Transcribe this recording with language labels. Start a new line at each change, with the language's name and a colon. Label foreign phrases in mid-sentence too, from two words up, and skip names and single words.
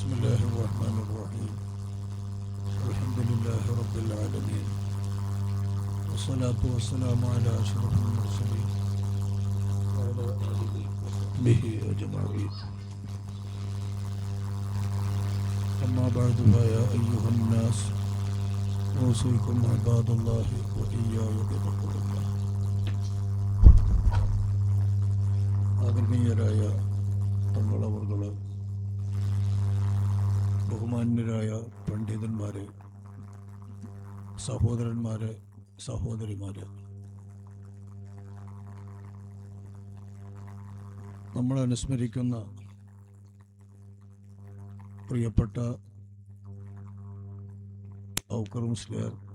Arabic: الله الرحمن الرحيم الحمد لله رب العالمين والصلاة والسلام على أشرف المرسلين وعلى آله وصحبه أجمعين أما بعد فيا أيها الناس أوصيكم عباد الله وإياي بتقوى الله.
Malayalam: ആദരണീയരായ തങ്ങളവർകൾ, ബഹുമാന്യരായ പണ്ഡിതന്മാരെ, സഹോദരന്മാരെ, സഹോദരിമാരെ, നമ്മൾ അനുസ്മരിക്കുന്ന പ്രിയപ്പെട്ട ഔക്കർ മുസ്ലിയാർ